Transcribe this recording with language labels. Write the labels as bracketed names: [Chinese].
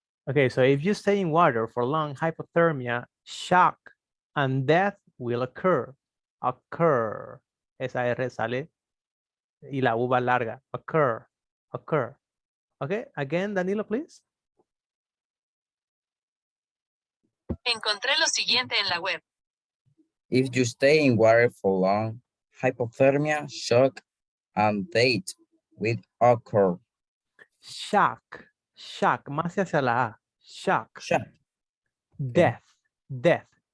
[English] Okay, so if you stay in water for long, hypothermia, shock, and death will occur. [Spanish] Occur. Esa R sale y la U va larga. Occur. Occur. [English] Okay, again, Danilo, please. [Spanish] Encontré lo siguiente en la web. [English] If you stay in water for long, hypothermia, shock, and death will occur. [Spanish] Shock. Shock. Más hacia la A. Shock. [English] Shock. Death. Death.